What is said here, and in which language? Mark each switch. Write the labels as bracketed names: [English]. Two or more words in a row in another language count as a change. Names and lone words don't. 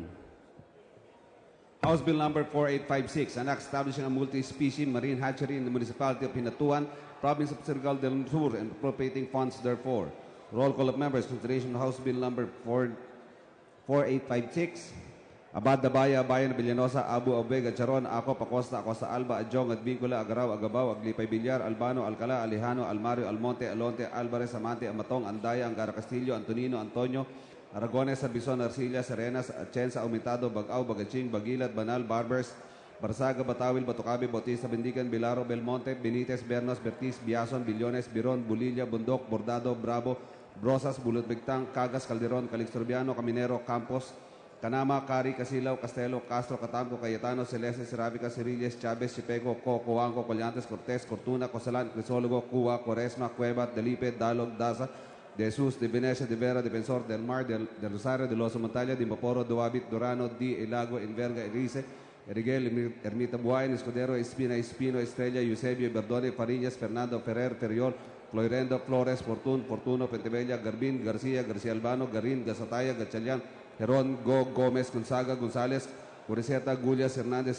[English] House Bill number 4856, an act establishing a multi-species marine hatchery in the municipality of Hinatuan, province of Surigao del Sur, and appropriating funds therefore. Roll call of members. Consideration of House Bill number 4856. Abad, Dabaya, Bayan, Villanosa, Abu, Abueg, Acharon, Ako, Pacosta, Acosta Alba, Adjong, Advincula, Agaraw, Agabaw, Aglipay Villar, Albano, Alcala, Alejano, Almario, Almonte, Alonte, Alvarez, Amante, Amatong, Andaya, Angara Castillo, Antonino, Antonio, Aragones, Arbizon, Arcillas, Arenas, Atienza, Aumentado, Bagaw, Bagaching, Bagilat, Banal, Barbers, Barsaga, Batawil, Batucabe, Bautista, Bendigan, Bilaro, Belmonte, Benitez, Bernos, Bertiz, Biason, Billones, Biron, Bulilla, Bundok, Bordado, Bravo, Brosas, Bulutbigtang, Cagas, Calderon, Calixtorbiano, Caminero, Campos, Canama, Cari, Casilaw, Castelo, Castro, Catamco, Cayetano, Celeste, Serafica, Cerilles, Chavez, Chipeco, Coanco, Collantes, Cortés, Cortuna, Cosalan, Crisólogo, Cua, Cuaresma, Cueva, Delipe, Dalog, Daza, de Jesus, de Venecia, de Vera, de Bensor, del Mar, del Rosario, de Los Montalia, de Maporo, Duabit, Durano, Di, Elago, Enverga, Enrique, Eriguel, Ermita Buhayn, Escudero, Espina, Espino, Estrella, Eusebio, Berdone, Fariñas, Fernando, Ferrer, Ferriol, Floirendo, Flores, Fortuno, Pentebella, Garbin, García, García Albano, Garin, Gasataya, Gatchalian, Heron, Gog, Gómez, Gonzaga, González, Cureseta, Gullas, Hernández,